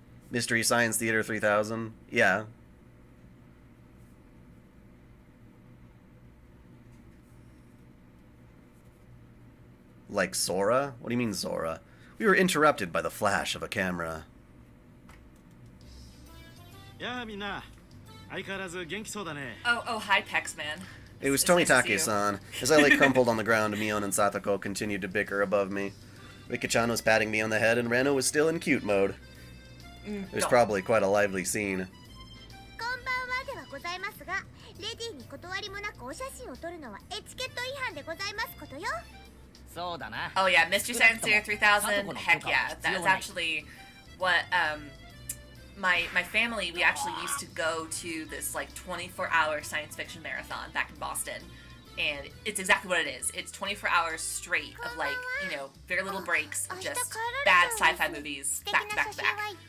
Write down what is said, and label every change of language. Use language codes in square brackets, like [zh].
[en] Mystery Science Theater 3000? Yeah. Like Sora? What do you mean Sora? We were interrupted by the flash of a camera. [ja] やあみんな相変わらず元気そうだね [en] Oh, hi, Pex Man. It was It's nice to see you. Tomitake-san. As I lay crumpled on the ground, Mion and Satoko continued to bicker above me. Mika-chan was patting me on the head, and Rano was still in cute mode. It was probably quite a lively scene. [ja] こんばんはではございますが、レディーに断りもなくお写真を撮るのはエチケット違反でございますことよ。そうだな [en] Oh yeah, Mystery Science Theater 3000. Heck yeah, that's actually what my family, we actually used to go to this like 24-hour science fiction marathon back in Boston, and it's exactly what it is. It's 24 hours straight of like, very little breaks of just bad sci-fi movies back to back to back.